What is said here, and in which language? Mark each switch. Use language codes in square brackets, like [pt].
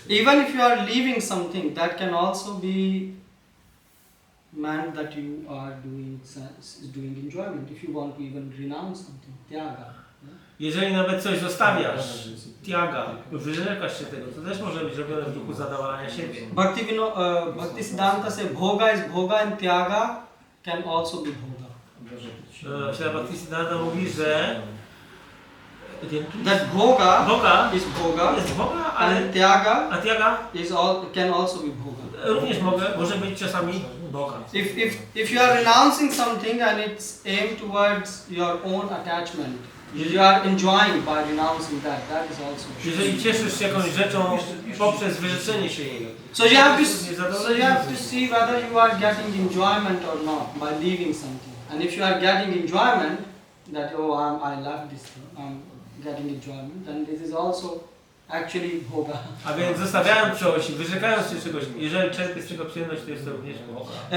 [en] Even if you are leaving something, that can also be meant that you are doing enjoyment. If you want to even renounce something, tyaga. [pl] Jeżeli nawet coś zostawiasz, tyaga, wyrzekasz się tego, to też może być robione w duchu zadowalania siebie. [en] Bhakti Siddhanta says Bhoga is Bhoga and tyaga can also be Bhoga. [pl] Śla Bhakti Siddhanta mówi, że [en] That bhoga Bhoga is bhoga, [pl] jest Boga, ale [en] and tyaga [pl] a tyaga [en] can also be bhoga. [pl] również może być czasami Boga. [en] If you are renouncing something and it's aimed towards your own attachment, you are enjoying by renouncing that is also. [pl] Jeżeli cieszysz się jakąś rzeczą poprzez wyrzeczenie się jej, [en] So you have to see whether you are getting enjoyment or not by leaving something. And if you are getting enjoyment, that I love this thing, I'm getting enjoyment, then this is also actually bhoga. [pl] a więc zostawiając coś, wyrzekając się czegoś, jeżeli czerpiesz z tego przyjemność, to jest to również Boga.